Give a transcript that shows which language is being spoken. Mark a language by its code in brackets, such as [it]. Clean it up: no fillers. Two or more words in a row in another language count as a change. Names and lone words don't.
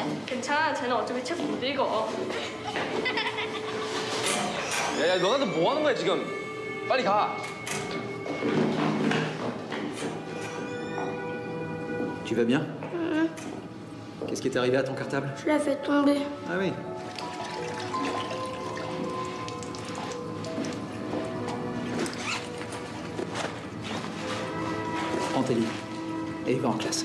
[ko] 괜찮아, 쟤는 어차피 책 못 읽어. 야, 너네들 뭐 하는 거야, 지금? 빨리 가. [fr] Tu vas bien? Qu'est-ce qui est arrivé à ton cartable? Je l'ai fait tomber. Ah oui. Prends tes livres et va en classe.